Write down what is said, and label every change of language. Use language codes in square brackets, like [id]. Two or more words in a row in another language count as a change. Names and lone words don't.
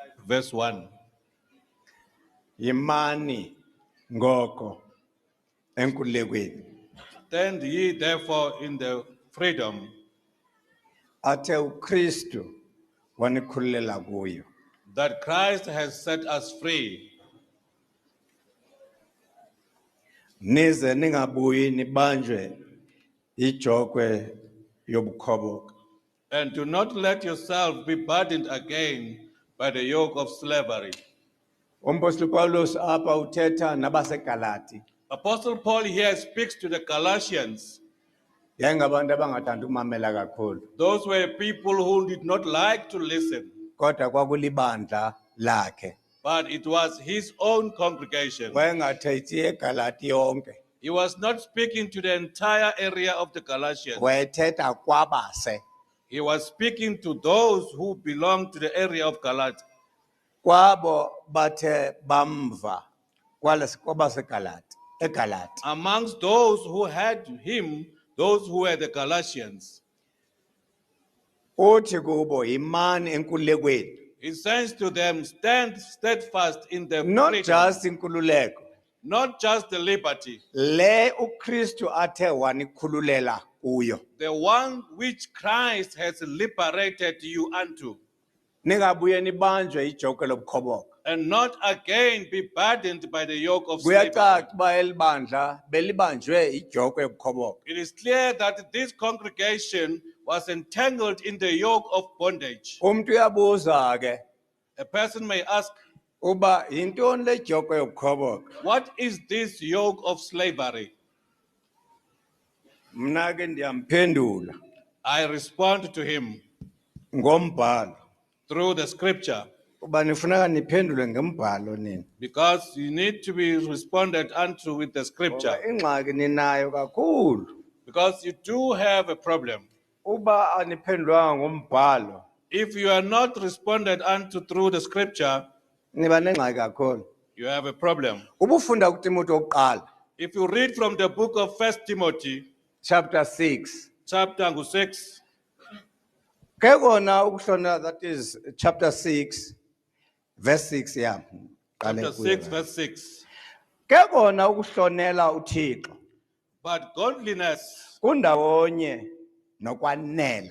[en] verse 1. [xh] Yimani ngoko enkululekweni. [en] Stand ye therefore in the freedom [xh] Athe uKristu wanikhululela kuyo. [en] that Christ has set us free, [xh] Nize ningabuyi nibanjwe ijokwe yobukhoboka. [en] and do not let yourself be burdened again by the yoke of slavery. [xh] Umpostoli Paulus apha uthetha nabaseGalati. [en] Apostle Paul here speaks to the Galatians. [xh] Yayingabantu abangathanda ukumamela kakhulu. [en] Those were people who did not like to listen, [xh] Kodwa kwakulibandla lakhe. [en] but it was his own congregation. [xh] Wayengathethi eGalati yonke. [en] He was not speaking to the entire area of the Galatians. [xh] Wayethetha kwabase. [en] He was speaking to those who belonged to the area of Galatia. [xh] Kwabo bathe bamva kwabaseGalati eGalati. [en] Amongst those who had him, those who were the Galatians. [xh] Uthi kubo yimani enkululekweni. [en] He says to them, stand steadfast in the Not freedom, [xh] just inkululeko. [en] not just the liberty, [xh] Le uKristu athe wanikhululela kuyo. [en] the one which Christ has liberated you unto, [xh] Ningabuye nibanjwe ijoko lobukhoboka. [en] and not again be burdened by the yoke of slavery. [xh] Kuyacaca uba elibandla belibanjwe ijoko yobukhoboka. [en] It is clear that this congregation was entangled in the yoke of bondage. [xh] Umuntu uyabuza ke [en] A person may ask, [xh] uba yintoni le joko yobukhoboka? [en] what is this yoke of slavery? [xh] Mna ke ndiyamphendula [en] I respond to him [xh] ngombhalo. [en] through the scripture, [xh] Uba nifuneka niphendule ngembhalo nini. [en] because you need to be responded unto with the scripture, [xh] Ngoba ingxaki ninayo kakhulu. [en] because you do have a problem. [xh] Uba aniphendulanga ngombhalo [en] If you are not responded unto through the scripture, [xh] niba nengxaki kakhulu. [en] you have a problem. [xh] Ubufunda kuTimothy oqala [en] If you read from the book of 1 Timothy, chapter 6. chapter 6, [xh] Ke kona ukuhlonela, [en] that is chapter 6 verse 6 yeah. chapter 6, verse 6. [xh] Ke kona ukuhlonela uThixo [en] But godliness [xh] kundawonye nokwanela.